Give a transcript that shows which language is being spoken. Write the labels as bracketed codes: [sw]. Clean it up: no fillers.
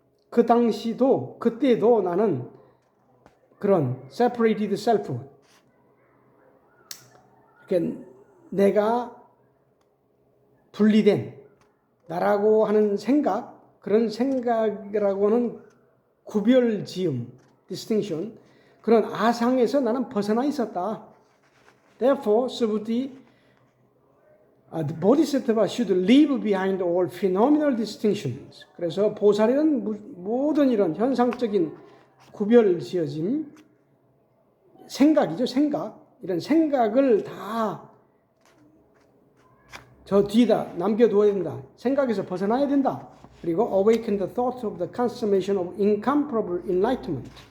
[ko] 그 당시도, 그때도 나는 그런 separated self, 그러니까 내가 분리된 나라고 하는 생각, 그런 생각이라고는 구별지음, distinction, 그런 아상에서 나는 벗어나 있었다. [en] Therefore, Subhuti, the Bodhisattva should leave behind all phenomenal distinctions. [ko] 그래서 보살은 모든 이런 현상적인 구별지어짐, 생각이죠, 생각. 이런 생각을 다 저 뒤에다 남겨두어야 된다. 생각에서 벗어나야 된다. [en] 그리고 awaken the thought of the consummation of incomparable enlightenment.